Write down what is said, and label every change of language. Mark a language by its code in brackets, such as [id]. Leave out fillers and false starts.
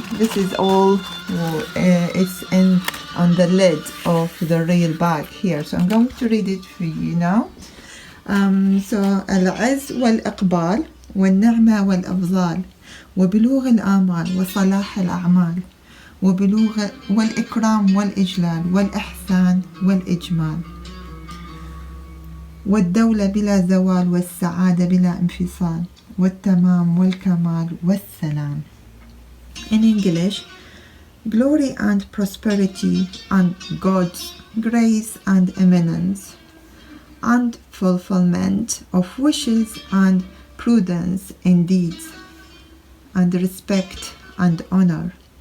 [en] This is all it's on the lid of the real bag here, so I'm going to read it for you now. [ar] So العز والإقبال والنعمة والأفضال وبلوغ الآمال وصلاح الأعمال وبلوغ والإكرام والإجلال والإحسان والإجمال والدولة بلا زوال والسعادة بلا انفصال والتمام والكمال والسلام. [en] In English, glory and prosperity and God's grace and eminence, and fulfillment of wishes and prudence in deeds, and respect and honor,